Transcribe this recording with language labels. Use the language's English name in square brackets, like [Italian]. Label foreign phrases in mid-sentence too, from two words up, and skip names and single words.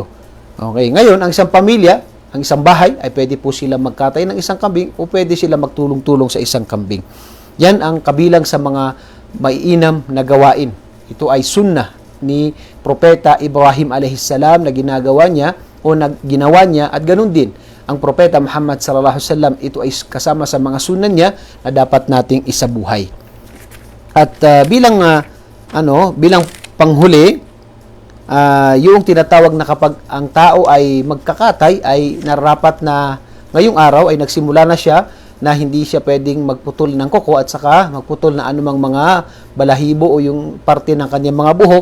[Filipino] Okay, ngayon ang isang pamilya, ang isang bahay, ay pwede po sila magkatay ng isang kambing o pwede sila magtulong-tulong sa isang kambing. Yan ang kabilang sa mga maiinam na gawain. Ito ay sunnah ni Propeta Ibrahim alaihissalam na ginagawa niya o ginawa niya, at ganun din ang Propeta Muhammad [Arabic] صلى الله عليه وسلم. [Filipino] Ito ay kasama sa mga sunnah niya na dapat nating isabuhay. At bilang panghuli, yung tinatawag na kapag ang tao ay magkakatay, ay nararapat na ngayong araw ay nagsimula na siya na hindi siya pwedeng magputol ng kuko at saka magputol na anumang mga balahibo o yung parte ng kanyang mga buhok.